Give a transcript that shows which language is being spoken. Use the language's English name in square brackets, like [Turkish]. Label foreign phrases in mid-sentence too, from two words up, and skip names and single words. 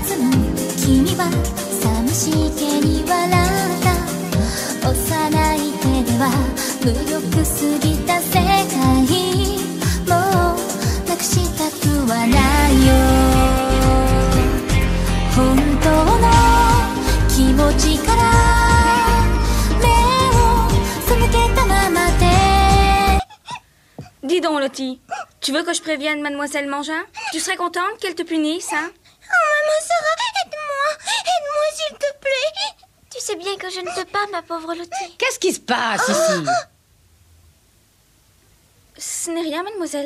[Japanese] ずむ君は寂しげに笑った幼い手では無力すぎた世界もうなくしたくはないよ本当の気持ちから目を背けたままで [French] Dis donc, Lottie, tu veux que je prévienne Mademoiselle Mangin? Tu serais contente qu'elle te punisse, hein? Oh, maman Sarah, aide-moi s'il te plaît. Tu sais bien que je ne peux pas, ma pauvre Lottie. Qu'est-ce qui se passe ici? Ce n'est rien, mademoiselle.